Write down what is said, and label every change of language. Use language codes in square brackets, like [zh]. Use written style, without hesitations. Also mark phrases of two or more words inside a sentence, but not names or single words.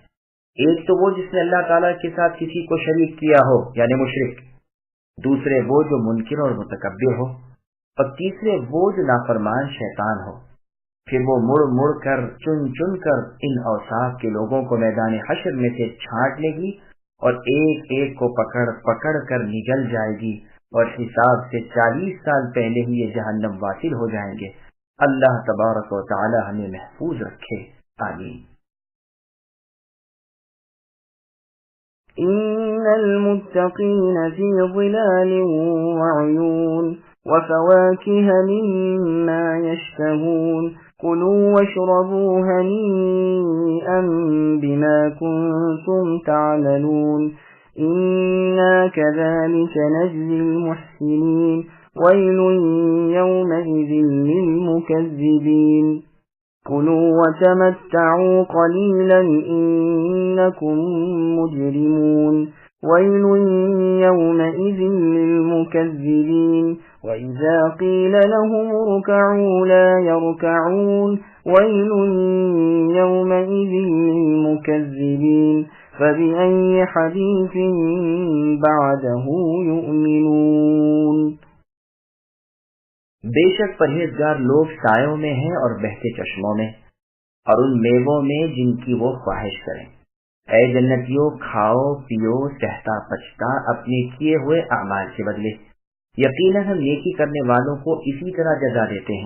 [ur] ایک تو وہ جس نے اللہ تعالیٰ کے ساتھ کسی کو شریک کیا ہو یعنی مشرک، دوسرے وہ جو منکر اور متکبر ہو، اور تیسرے وہ جو نافرمان شیطان ہو. پھر وہ مڑ مڑ کر چن چن کر ان اوصاف کے لوگوں کو میدان حشر میں سے چھانٹ لے گی اور ایک ایک کو پکڑ پکڑ کر نگل جائے گی اور حساب سے 40 سال پہلے ہی یہ جہنم واصل ہو جائیں گے. اللہ تبارک و تعالیٰ ہمیں محفوظ رکھے, आमीन। [ar] إن المتقين في ظلال وعيون وفواكه مما يشتهون كلوا واشربوا هنيئا بما كنتم تعملون إنا كذلك نجزي المحسنين ويل يومئذ للمكذبين كلوا وتمتعوا قليلا إنكم مجرمون ويل يومئذ للمكذبين وإذا قيل لهم اركعوا لا يركعون ويل يومئذ للمكذبين فبأي حديث بعده يؤمنون. [ur] بےشک پرہیزگار لوگ سایوں میں ہیں اور بہتے چشموں میں اور ان میووں میں جن کی وہ خواہش کریں. اے جنتیو، کھاؤ پیو سہتا پچتا اپنے کیے ہوئے اعمال کے بدلے. یقیناً ہم نیکی کرنے والوں کو اسی طرح جزا دیتے ہیں.